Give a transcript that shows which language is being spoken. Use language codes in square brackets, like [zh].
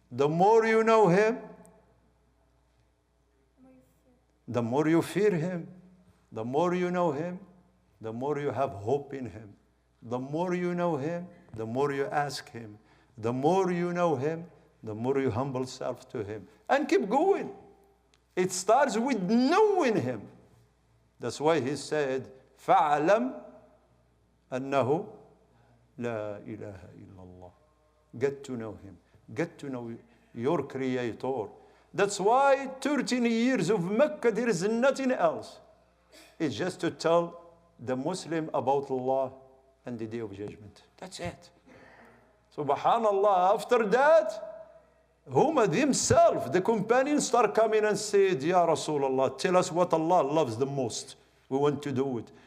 [en] The more you know Him, the more you fear Him. The more you know Him, the more you have hope in Him. The more you know Him, the more you ask Him. The more you know Him, the more you humble self to Him. And keep going. It starts with knowing Him. That's why He said, [ar] فَعْلَمْ أَنَّهُ لَا إِلَهَ إِلَّا اللَّهِ. [en] Get to know Him. Get to know your Creator. That's why 13 years of Mecca, there is nothing else. It's just to tell the Muslim about Allah and the Day of Judgment. That's it. Subhanallah, after that, Huma themselves, the companions, start coming and said, Ya Rasulullah, tell us what Allah loves the most. We want to do it.